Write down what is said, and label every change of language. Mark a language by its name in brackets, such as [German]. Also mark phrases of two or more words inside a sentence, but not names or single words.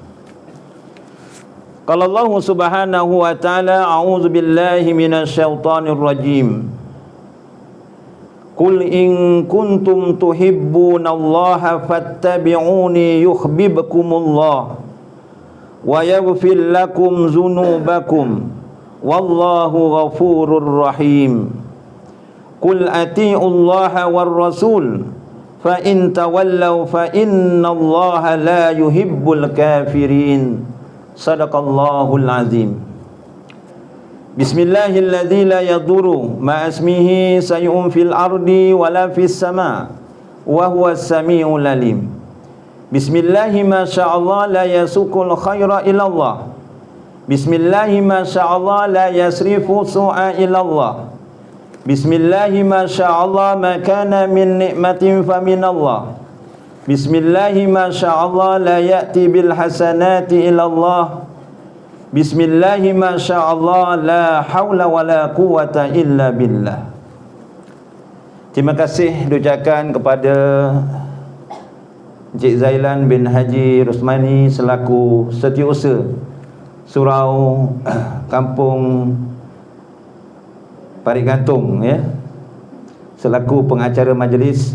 [Arabic] قال الله سبحانه وتعالى أعوذ بالله من الشيطان الرجيم. قل إن كنتم تحبون الله فاتبعوني يحببكم الله ويغفر لكم ذنوبكم والله غفور رحيم. قل أطيعوا الله والرسول فإن تولوا فإن الله لا يحب الكافرين. صدق الله العظيم. بسم الله الذي لا يضر مع اسمه شيء في الأرض ولا في السماء وهو السميع العليم. بسم الله ما شاء الله لا يسوق الخير إلا الله. بسم الله ما شاء الله لا يصرف السوء إلا الله. بسم الله ما شاء الله ما كان من نعمة فمن الله. بسم الله ما شاء الله لا يأتي بالحسنات إلا الله. بسم الله ما شاء الله لا حول ولا قوة إلا بالله. [Malay] Terima kasih diucapkan kepada Encik Zailan bin Haji Rusmani selaku Setiausaha Surau Kampung Parit Gantung, ya, selaku pengacara majlis.